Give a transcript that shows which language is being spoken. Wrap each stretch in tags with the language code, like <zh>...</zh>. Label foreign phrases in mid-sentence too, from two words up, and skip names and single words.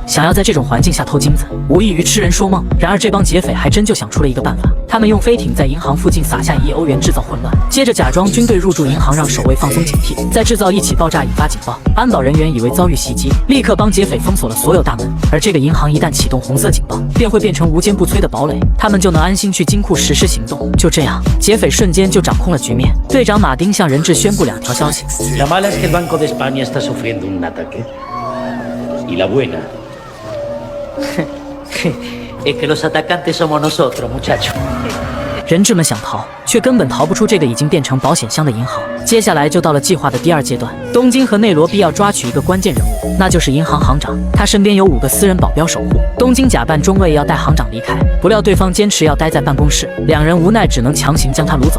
<zh>想要在这种环境下偷金子，无异于痴人说梦。然而这帮劫匪还真就想出了一个办法，他们用飞艇在银行附近撒下1亿欧元制造混乱，接着假装军队入驻银行，让守卫放松警惕，再制造一起爆炸引发警报。安保人员以为遭遇袭击，立刻帮劫匪封锁了所有大门。而这个银行一旦启动红色警报，便会变成无坚不摧的堡垒，他们就能安心去金库实施行动。就这样，劫匪瞬间就掌控了局面。队长马丁向人质宣布2条消息。</zh> <es>La mala es que el Banco de España está sufriendo un ataque. Y la buena es que los atacantes somos nosotros, muchachos.</es> <zh>人质们想逃，却根本逃不出这个已经变成保险箱的银行。接下来就到了计划的第2阶段，东京和内罗毕要抓取一个关键人物，那就是银行行长。他身边有5个私人保镖守护。东京假扮中尉要带行长离开，不料对方坚持要待在办公室，两人无奈只能强行将他掳走。</zh>